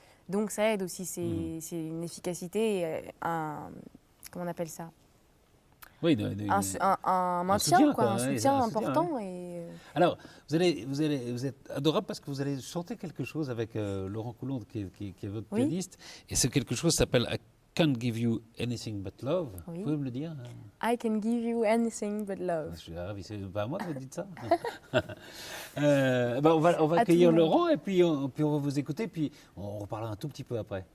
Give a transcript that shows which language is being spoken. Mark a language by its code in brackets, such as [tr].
[fr] Donc ça aide aussi, c'est une efficacité, comment on appelle ça? Oui, un maintien, un soutien important. Et... Alors, vous êtes adorable parce que vous allez chanter quelque chose avec Laurent Coulonde, qui est votre pianiste. Et ce quelque chose s'appelle I Can't Give You Anything But Love. Oui. Vous pouvez me le dire? [en] I can give you anything but love. [fr] Je suis ravi, c'est pas à moi que vous dites ça. On va accueillir Laurent et puis on va vous écouter, puis on reparlera un tout petit peu après.